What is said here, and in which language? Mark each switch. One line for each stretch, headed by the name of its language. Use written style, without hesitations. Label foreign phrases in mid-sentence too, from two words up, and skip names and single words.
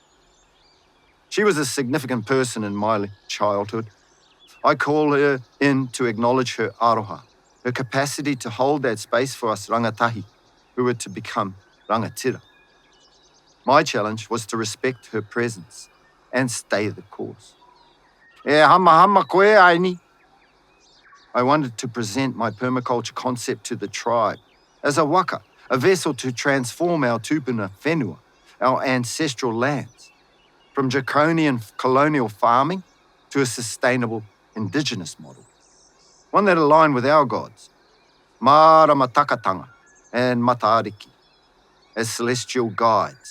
English: She was a significant person in my childhood. I call her in to acknowledge her aroha, her capacity to hold that space for us rangatahi, who were to become rangatira. My challenge was to respect her presence and stay the course.
Māori: E hama koe aini.
English: I wanted to present my permaculture concept to the tribe as a waka, a vessel to transform our
Māori: tupuna whenua,
English: our ancestral lands, from draconian colonial farming to a sustainable indigenous model, one that aligned with our gods, Marama Takatanga and Matariki, as celestial guides.